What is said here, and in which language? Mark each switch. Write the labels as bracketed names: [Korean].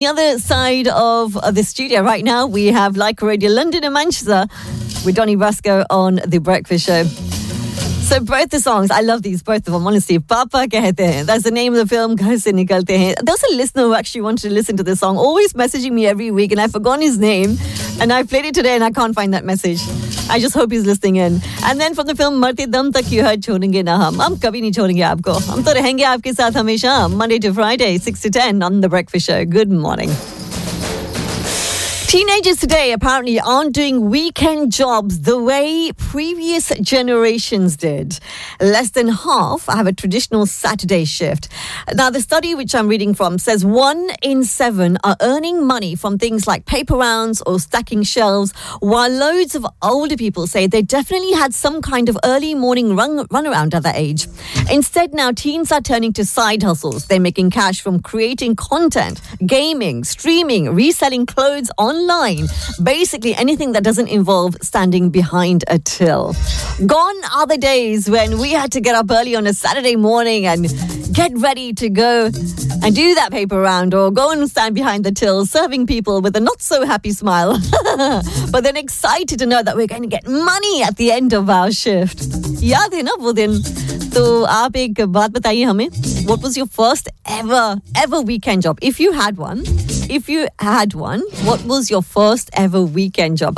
[English] The other side of the studio right now, we have Lyca Radio London and Manchester with Donny Brasco on The Breakfast Show. So both the songs, I love these, both of them, honestly. Papa Kehte, that's the name of the film, Ghar Se Nikalte Hain. There was a listener who actually wanted to listen to this song, always messaging me every week, and I've forgotten his name. And I played it today and I can't find that message. I just hope he's listening in. [Hindi] और फिर film से, Marte Dam Tak you है छोड़ेंगे ना हम. हम कभी नहीं छोड़ेंगे आपको. हम तो रहेंगे आपके साथ हमेशा, [English] Monday to Friday, 6 to 10 on The Breakfast Show. Good morning. Teenagers today apparently aren't doing weekend jobs the way previous generations did. Less than half have a traditional Saturday shift. Now, the study which I'm reading from says 1 in 7 are earning money from things like paper rounds or stacking shelves, while loads of older people say they definitely had some kind of early morning run around at that age. Instead, now teens are turning to side hustles. They're making cash from creating content, gaming, streaming, reselling clothes online. Basically, anything that doesn't involve standing behind a till. Gone are the days when we had to get up early on a Saturday morning and get ready to go and do that paper round or go and stand behind the till serving people with a not so happy smile, but then excited to know that we're going to get money at the end of our shift. [Hindi] याद है ना वो दिन? So, आप एक बात बताइए हमे. [English] What was your first ever weekend job? If you had one, what was your first ever weekend job?